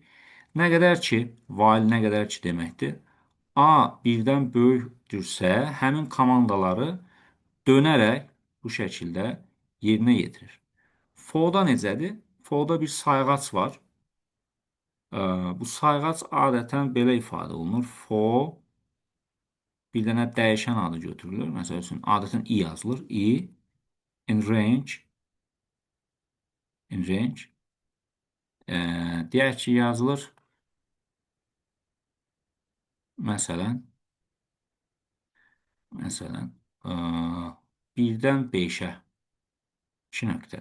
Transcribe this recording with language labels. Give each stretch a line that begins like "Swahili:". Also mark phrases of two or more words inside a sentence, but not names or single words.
Azerbaijani: Nə qədər ki, while nə qədər ki deməkdir. A 1-dən böyükdürsə, həmin komandaları dönərək bu şəkildə yerinə yetirir. For-da necədir? For-da bir sayğac var. Bu sayğac adətən belə ifadə olunur. For bir dənə dəyişən adı götürülür. Məsəl üçün, adətən i yazılır.
English: I in range
Azerbaijani: deyək ki, yazılır. Məsələn 1-dən 5-ə 2 nöqtə.